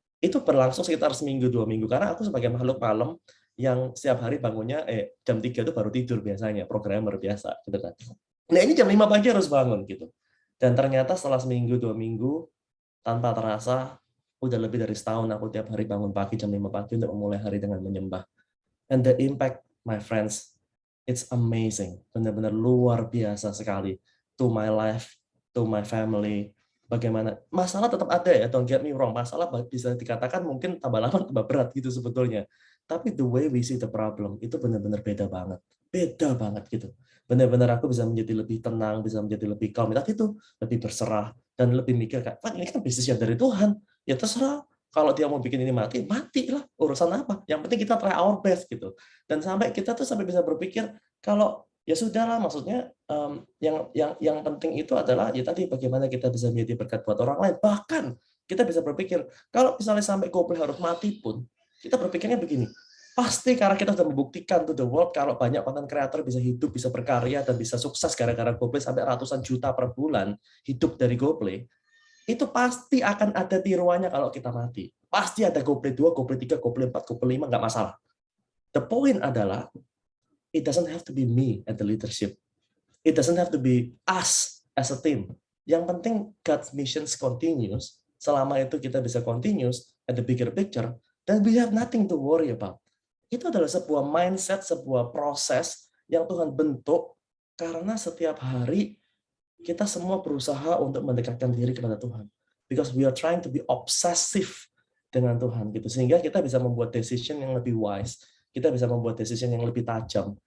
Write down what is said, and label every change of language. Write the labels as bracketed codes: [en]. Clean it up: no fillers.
[id] Itu berlangsung sekitar seminggu 2 minggu karena aku sebagai makhluk malam yang setiap hari bangunnya jam 3 itu baru tidur biasanya, programmer biasa gitu kan. Nah ini jam 5 pagi harus bangun gitu. Dan ternyata setelah seminggu 2 minggu tanpa terasa udah lebih dari setahun aku tiap hari bangun pagi jam 5 pagi untuk memulai hari dengan menyembah. [en] And the impact, my friends, it's amazing. [id] Benar-benar luar biasa sekali. [en] To my life, to my family. [id] Bagaimana, masalah tetap ada ya, [en] don't get me wrong. [id] Masalah bisa dikatakan mungkin tambah lama tambah berat gitu sebetulnya. Tapi [en] the way we see the problem, [id] itu benar-benar beda banget. Beda banget gitu. Benar-benar aku bisa menjadi lebih tenang, bisa menjadi lebih calm. Tapi itu lebih berserah dan lebih mikir kayak, Pak ini kan bisnis yang dari Tuhan. Ya terserah. Kalau dia mau bikin ini mati, matilah. Urusan apa? Yang penting kita [en] try our best [id] gitu. Dan sampai kita tuh sampai bisa berpikir kalau ya sudahlah, maksudnya yang penting itu adalah ya tadi bagaimana kita bisa menjadi berkat buat orang lain. Bahkan kita bisa berpikir kalau misalnya sampai GoPlay harus mati pun, kita berpikirnya begini. Pasti karena kita sudah membuktikan [en] to the world [id] kalau banyak content creator bisa hidup, bisa berkarya dan bisa sukses gara-gara GoPlay sampai ratusan juta per bulan hidup dari GoPlay. Itu pasti akan ada tiruannya kalau kita mati. Pasti ada GoPlay 2, GoPlay 3, GoPlay 4, GoPlay 5, nggak masalah. [en] The point adalah, it doesn't have to be me at the leadership. It doesn't have to be us as a team. [id] Yang penting [en] God's mission continues. [id] Selama itu kita bisa [en] continuous at the bigger picture, then we have nothing to worry about. [id] Itu adalah sebuah mindset, sebuah proses yang Tuhan bentuk karena setiap hari kita semua berusaha untuk mendekatkan diri kepada Tuhan. [en] Because we are trying to be obsessive [id] dengan Tuhan gitu. Sehingga kita bisa membuat decision yang lebih wise, kita bisa membuat decision yang lebih tajam.